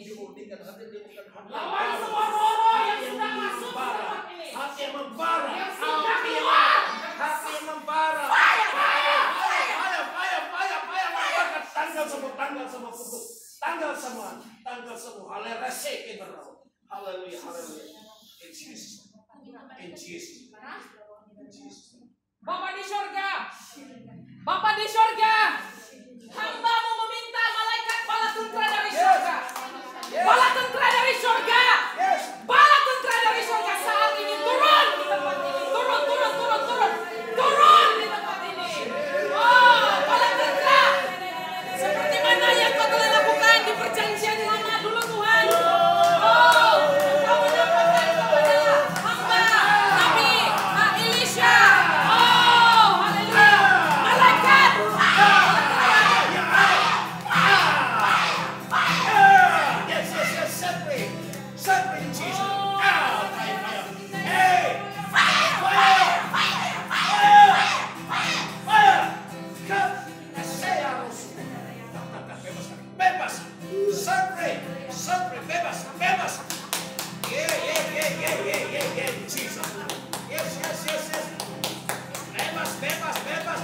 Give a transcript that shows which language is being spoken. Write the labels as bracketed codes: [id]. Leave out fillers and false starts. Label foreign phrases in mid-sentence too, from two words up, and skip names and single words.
[id] Lawan semua roh yang sudah masuk ke tempat ini. Hati yang membara, Yang sudah keluar. hati yang membara. Tanggal semua kutuk, tanggal semua. Haleluya, haleluya, haleluya. [en] In Jesus, in Jesus, in Jesus. [id] Bapa di surga, Bapa di surga, hamba-Mu meminta malaikat bala tentara dari surga, bala tentara dari surga, bala tentara dari surga saat ini turun di tempat ini, turun di tempat ini. Oh, bala tentara, seperti mana yang Kau telah lakukan di perjanjian lama dulu Tuhan. Oh, Kau menyampaikan kepada hamba Nabi Elisha. Oh, haleluya, malaikat. [en] Yes, set free in Jesus. Fire. Hey, fire. Come, [id] saya harus. Bebas. [en] Set free, [id] bebas. [en] Yeah, Jesus. Yes. [id] Bebas.